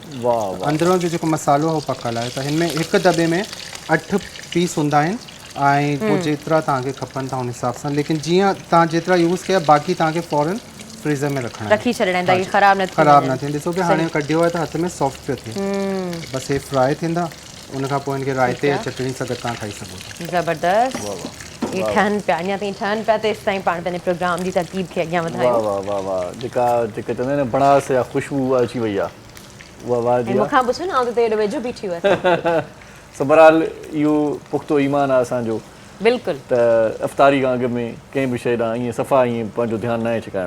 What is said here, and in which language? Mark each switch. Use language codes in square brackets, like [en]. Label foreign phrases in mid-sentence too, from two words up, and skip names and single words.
[sd] अंदरों जो जेको मसालो हो पकल आहे, त हिन में हिकु दॿे में 8 पीस हूंदा आहिनि ऐं पोइ जेतिरा तव्हांखे खपनि था उन हिसाब सां, लेकिन जीअं तव्हां जेतिरा यूज़ कया बाक़ी तव्हांखे फ़ौरन फ्रीज़र में रखी छॾिणा आहिनि, ख़राब न थियनि। ॾिसो कि हाणे कढियो आहे त हथ में सॉफ्ट पियो थिए, बसि हे फ्राई थींदा, उनखां पोइ हिनखे रायते या चटणी सां गॾु तव्हां खाई सघो था। ज़बरदस्त। ये ठहन पे अञा ताईं ठहन पे, तो इस ताईं पाण पंहिंजे प्रोग्राम जी तरतीब खे अॻियां वधायूं। वाह वाह वाह, जेका चवंदा आहिनि न बणास या ख़ुशबू अची वई आहे, उहा वाह जी। मूंखां पुछो न, आउं त एॾो वेझो बीठी हुअसि। बहरहाल इहो पुख़्तो ईमान आहे असांजो बिल्कुलु, त अफ़्तारी खां अॻु में कंहिं बि शइ ॾांहुं ईअं सफ़ा ईअं पंहिंजो ध्यानु न आहे छिकाइणो।